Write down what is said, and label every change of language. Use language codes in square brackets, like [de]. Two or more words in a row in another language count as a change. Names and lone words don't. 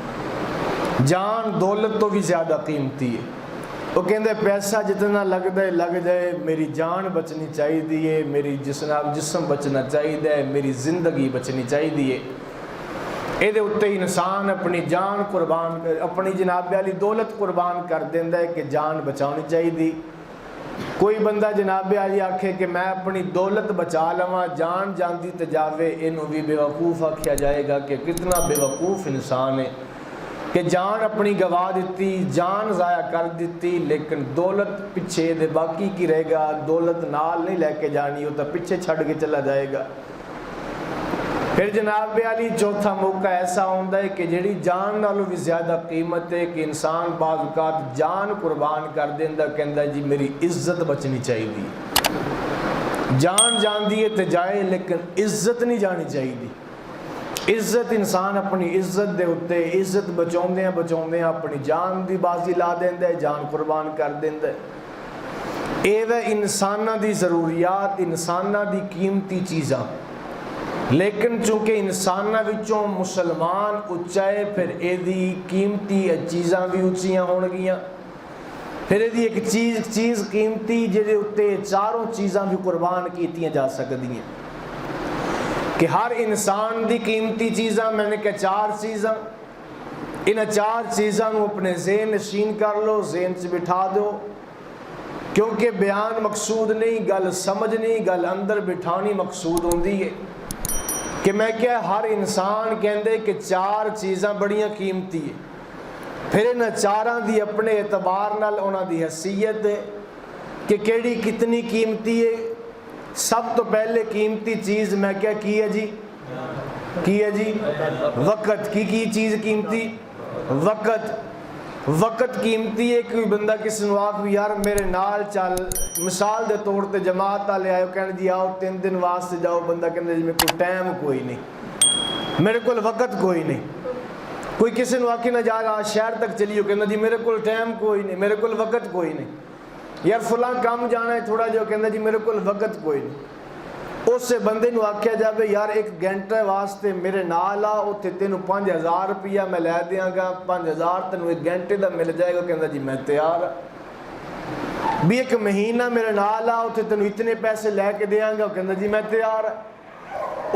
[pa] جان دولت تو بھی زیادہ قیمتی ہے۔ وہ کہندے پیسہ جتنا لگتا ہے لگ جائے، میری جان بچنی چاہیے، میری جسم بچنا چاہیے، میری زندگی بچنی چاہیے۔ یہ اتے انسان اپنی جان قربان اپنی جناب علی دولت قربان کر دیندا ہے کہ جان بچانی چاہیے۔ کوئی بندہ جناب علی آکھے کہ میں اپنی دولت بچا لواں، جان جاندی تے جاوے، اینوں بھی بے وقوف آکھیا جائے گا کہ کتنا بے وقوف انسان ہے کہ جان اپنی گوا دیتی، جان ضائع کر دیتی، لیکن دولت پیچھے دے باقی کی رہے گا، دولت نال نہیں لے کے جانی، وہ تو پیچھے چھڑ کے چلا جائے گا۔ پھر جناب علی چوتھا موقع ایسا ہوتا ہے کہ جڑی جان نالوں بھی زیادہ قیمت ہے کہ انسان بعض اوقات جان قربان کر دیندا، کہندا جی میری عزت بچنی چاہیے۔ جان جاندی ہے تے جائے لیکن عزت نہیں جانی چاہیے۔ عزت انسان اپنی عزت دے اتے عزت بچاؤندے اپنی جان دی بازی لا دیندا ہے، جان قربان کر دیندا ہے۔ اے وے انساناں دی ضروریات، انساناں دی قیمتی چیزاں، لیکن چونکہ انساناں وچوں مسلمان اچا ہے پھر اے دی قیمتی چیزاں بھی اچیاں ہون گیاں۔ پھر اے دی ایک چیز قیمتی جہدے اتے چاروں چیزاں بھی قربان کیتیاں جا سکدیاں کہ ہر انسان دی قیمتی چیزاں، میں نے کہا چار چیزاں، انہاں چار چیزاں نو اپنے ذہن نشین کر لو، ذہن سے بٹھا دو، کیونکہ بیان مقصود نہیں، گل سمجھنی، گل اندر بٹھانی مقصود ہوندی ہے کہ میں کیا ہر انسان کہندے کہ چار چیزاں بڑیاں قیمتی ہے۔ پھر انہاں چاراں دی اپنے اعتبار نال انہاں دی حیثیت ہے کہ کیڑی کتنی قیمتی ہے۔ سب تو پہلے قیمتی چیز میں کیا کی ہے جی وقت۔ کی چیز قیمتی؟ وقت قیمتی ہے۔ کوئی بندہ کسی نو آکھ بھی یار میرے نال چل، مثال دے طور تے جماعت والے آئے کہنے جی آؤ 3 دن واسطے جاؤ، بندہ کہنے جی میرے کو ٹائم کوئی نہیں، میرے کو وقت کوئی نہیں۔ کوئی کسی نو آکھے نہ جا رہا شہر تک چلیو، کہنا جی میرے کو ٹائم کوئی نہیں، میرے کو وقت کوئی نہیں۔ یار فلاں کام جانا ہے تھوڑا جو، کہنا جی میرے کو وقت کوئی نہیں۔ اس سے بندے نو آکھیا جاوے یار 1 گھنٹے واسطے میرے نال آ، اوتھے تینوں 5000 روپیہ میں لے دیاں گا، 5000 تینوں 1 گھنٹے دا مل جائے گا، کہندا جی میں تیار ہاں۔ بھی 1 مہینہ میرے نال آ، اوتھے تینوں اتنے پیسے لے کے دیاں گا، کہندا جی میں تیار ہاں۔